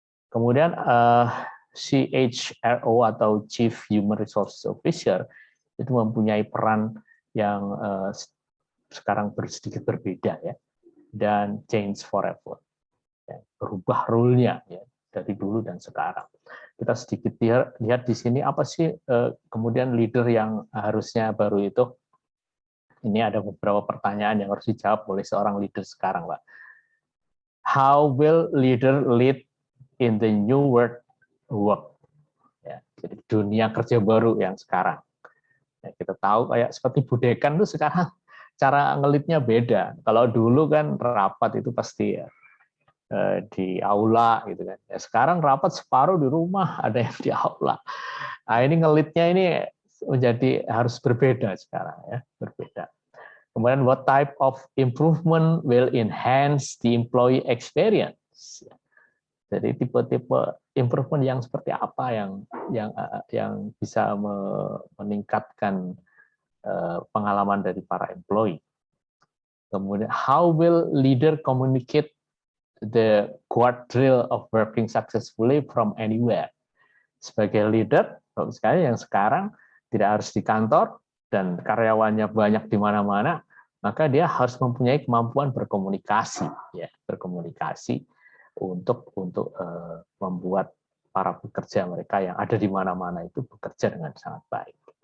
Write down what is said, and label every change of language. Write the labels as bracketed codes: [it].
[id] Kemudian CHRO atau Chief Human Resources Officer itu mempunyai peran yang sekarang sedikit berbeda ya, dan [en] change forever, [id] ya, berubah role-nya ya, dari dulu dan sekarang. Kita sedikit lihat di sini apa sih kemudian leader yang harusnya baru itu. Ini ada beberapa pertanyaan yang harus dijawab oleh seorang leader sekarang, Pak. [en] How will leader lead in the new world work? [id] Ya, jadi dunia kerja baru yang sekarang. Ya, kita tahu kayak seperti Bu Dekan tuh sekarang cara ngelitnya beda. Kalau dulu kan rapat itu pasti ya, di aula gitu kan. Ya, sekarang rapat separuh di rumah, ada yang di aula. Nah, ini ngelitnya ini menjadi harus berbeda sekarang ya, berbeda. [en] Kemudian what type of improvement will enhance the employee experience? [id] Jadi tipe-tipe improvement yang seperti apa yang bisa meningkatkan pengalaman dari para employee. [en] Kemudian how will leader communicate the quadrille of working successfully from anywhere? [id] Sebagai leader, sekali yang sekarang tidak harus di kantor dan karyawannya banyak di mana-mana, maka dia harus mempunyai kemampuan berkomunikasi, ya, berkomunikasi untuk membuat para pekerja mereka yang ada di mana-mana itu bekerja dengan sangat baik.